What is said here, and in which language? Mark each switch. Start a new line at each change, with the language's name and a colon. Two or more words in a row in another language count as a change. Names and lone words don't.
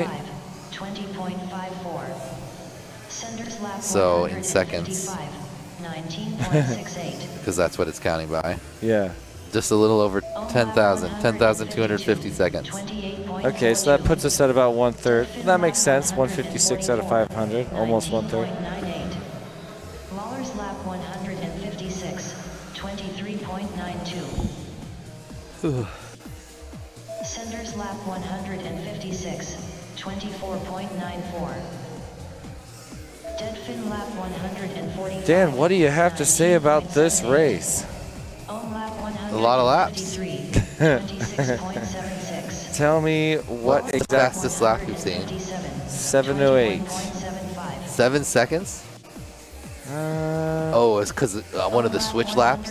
English: 20.54. Senders lap So in seconds. 19.68. Because that's what it's counting by. Yeah. Just a little over 10,000, 10,250 seconds. Okay, so that puts us at about 1/3. That makes sense. 156 out of 500, almost 1/3. Lawler's lap 156, 23.92. Senders lap 156, 24.94. Dead fin lap 145. Dan, what do you have to say about this race? Ohm lap A lot of laps. 26.76. Tell me what What's the exactly. fastest lap you've seen? 7:08. 20.75. 7 seconds? Oh, it's because one of the switch laps?